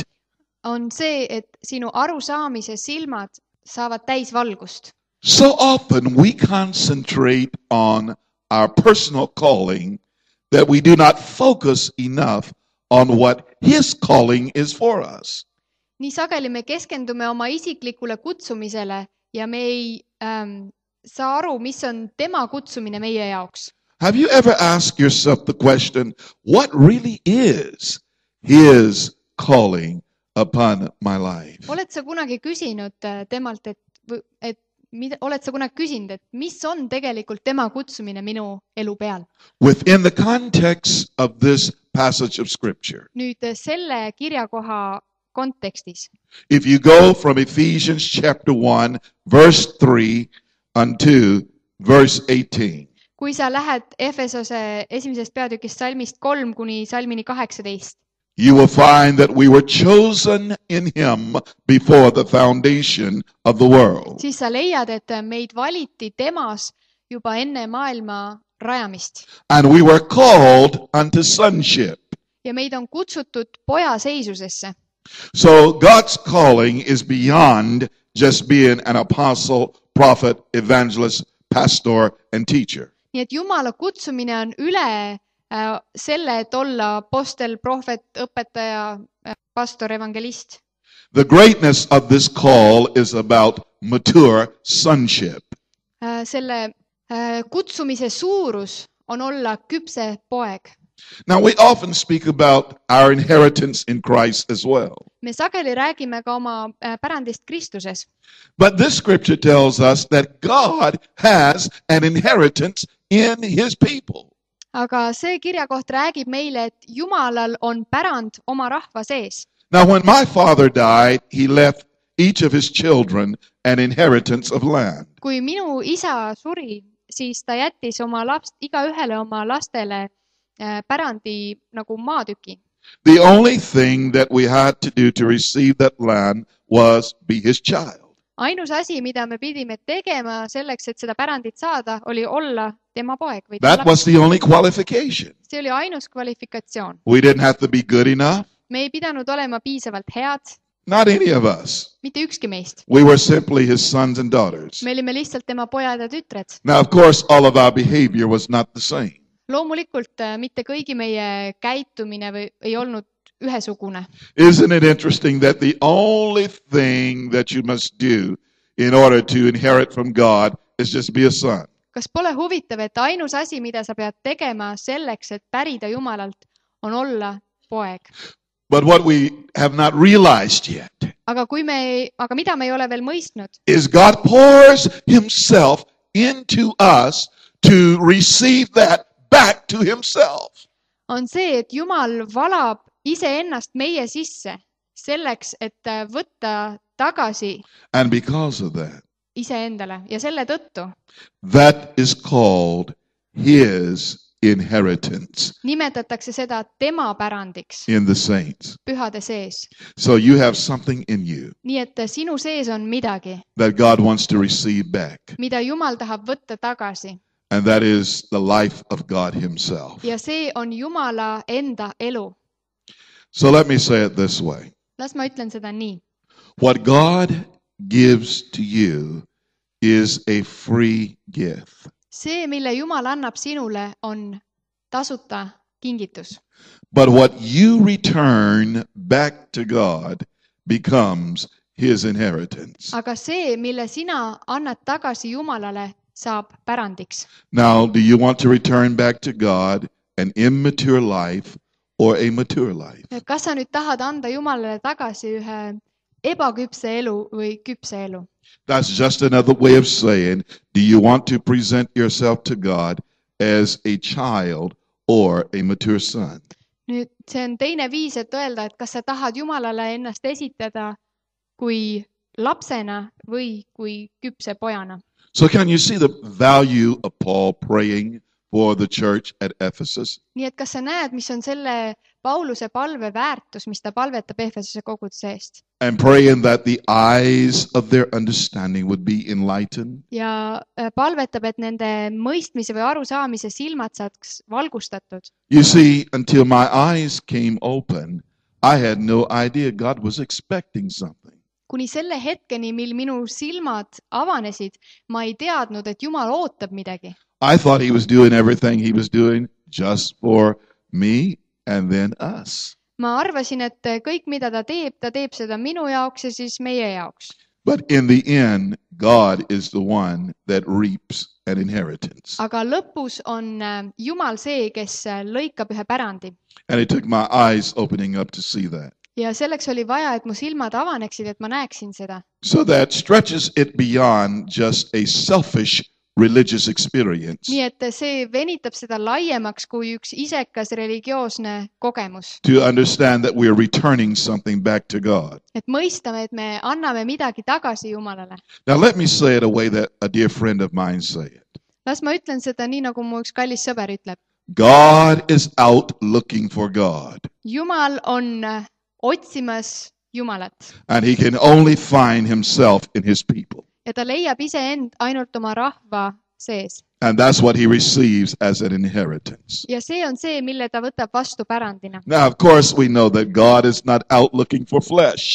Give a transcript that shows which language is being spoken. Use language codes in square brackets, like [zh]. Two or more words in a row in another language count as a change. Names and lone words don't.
[et] On see, et sinu arusaamise silmad saavad täis valgust. [en] So often we concentrate on our personal calling that we do not focus enough on what His calling is for us. [et] Nii sageli me keskendume oma isiklikule kutsumisele ja me ei saa aru, mis on tema kutsumine meie jaoks. [en] Have you ever asked yourself the question, what really is His calling upon my life? [et] Oled sa kunagi küsinud temalt, oled sa kunagi küsinud, et mis on tegelikult tema kutsumine minu elu peal? [en] Within the context of this passage of Scripture. [et] Nüüd selle kirjakoha kontekstis. [en] If you go from Ephesians chapter 1, verse 3 unto verse 18. [et] Kui sa lähed Efesose esimesest peatükist salmist 3 kuni salmini 18. [en] You will find that we were chosen in Him before the foundation of the world. [et] Siis sa leiad, et meid valiti temas juba enne maailma rajamist. [en] And we were called unto sonship. [et] Ja meid on kutsutud poja seisusesse. [en] So God's calling is beyond just being an apostle, prophet, evangelist, pastor, and teacher. [et] Nii et Jumala kutsumine on üle selle, et olla apostel, prohvet, õpetaja, pastor, evangelist. [en] The greatness of this call is about mature sonship. [et] Selle kutsumise suurus on olla küpse poeg. [en] Now we often speak about our inheritance in Christ as well. [et] Me sageli räägime ka oma pärandist Kristuses. [en] But this scripture tells us that God has an inheritance in His people. [et] Aga see kirjakoht räägib meile, et Jumalal on pärand oma rahva sees. [en] Now when my father died, he left each of his children an inheritance of land. [et] Kui minu isa suri, siis ta jättis oma igaühele oma lastele pärandi nagu maatüki. [en] The only thing that we had to do to receive that land was be his child. [et] Ainus asi, mida me pidime tegema selleks, et seda pärandit saada, oli olla tema poeg. [en] That was the only qualification. [et] See oli ainus kvalifikatsioon. [en] We didn't have to be good enough. [et] Me ei pidanud olema piisavalt head. [en] Not any of us. [et] Mitte ükski meist. [en] We were simply his sons and daughters. [et] Me olime lihtsalt tema pojad ja tütred. [en] Now, of course, all of our behavior was not the same. [et] Loomulikult mitte kõigi meie käitumine ei olnud ühesugune. [en] Isn't it interesting that the only thing that you must do in order to inherit from God is just be a son? [et] kas pole huvitav, et ainus asi, mida sa pead tegema selleks, et pärida Jumalalt, on olla poeg. [en] But what we have not realized yet [et] Aga mida me ei ole veel mõistnud, [en] is God pours himself into us to receive that back to himself. [et] on see, et Jumal valab iseennast meie sisse selleks, et võtta tagasi [en] And because of that, [et] iseendale ja selle tõttu [en] that is called his inheritance [et] nimetatakse seda tema pärandiks [en] in the saints. [et] pühade sees. [en] So you have something in you [et] Nii et sinu sees on midagi, [en] that God wants to receive back. [et] mida Jumal tahab võtta tagasi [en] And that is the life of God himself. [et] ja see on Jumala enda elu. [en] So let me say it this way. [et] Las ma ütlen seda nii. [en] What God gives to you is a free gift. [et] See, mille Jumal annab sinule, on tasuta kingitus. [en] But what you return back to God becomes his inheritance. [et] Aga see, mille sina annad tagasi Jumalale, saab pärandiks. [en] Now, do you want to return back to God an immature life or a mature life? [et] Kas sa nüüd tahad anda Jumalale tagasi ühe ebaküpse elu või küpse elu? [en] That's just another way of saying, do you want to present yourself to God as a child or a mature son? [et] Nüüd see on teine viis, et öelda, et kas sa tahad Jumalale ennast esitada kui lapsena või kui küpse pojana. [en] So can you see the value of Paul praying for the church at Ephesus? [et] Nii et kas sa näed, mis on selle Pauluse palve väärtus, mis ta palvetab Efesuse koguduse eest? [en] And praying that the eyes of their understanding would be enlightened? [et] Ja palvetab, et nende mõistmise või arusaamise silmad saaks valgustatud. [en] You see, until my eyes came open, I had no idea God was expecting something. [et] Kuni selle hetkeni, mil minu silmad avanesid, ma ei teadnud, et Jumal ootab midagi. [en] I thought he was doing everything he was doing just for me and then us. [et] Ma arvasin, et kõik, mida ta teeb seda minu jaoks ja siis meie jaoks. [en] But in the end, God is the one that reaps an inheritance. [et] Aga lõpus on Jumal see, kes lõikab ühe pärandi. [en] And it took my eyes opening up to see that. [et] Ja selleks oli vaja, et mu silmad avaneksid, et ma näeksin seda. [en] So that stretches it beyond just a selfish religious experience [et] Nii et see venitab seda laiemaks kui üks isekas religioosne kogemus. [en] to understand that we are returning something back to God. [et] Et mõistame, et me anname midagi tagasi Jumalale. [en] Now let me say it a way that a dear friend of mine say it. [et] Las ma ütlen seda nii, nagu mu üks kallis sõber ütleb. [en] God is out looking for God. [et] Jumal on otsimas Jumalat [en] And he can only find himself in his people. [et] ja ta leiab iseend ainult oma rahva sees. [en] And that's what he receives as an inheritance. [et] Ja see on see, mille ta võtab vastu pärandina. [en] Now, of course, we know that God is not out looking for flesh.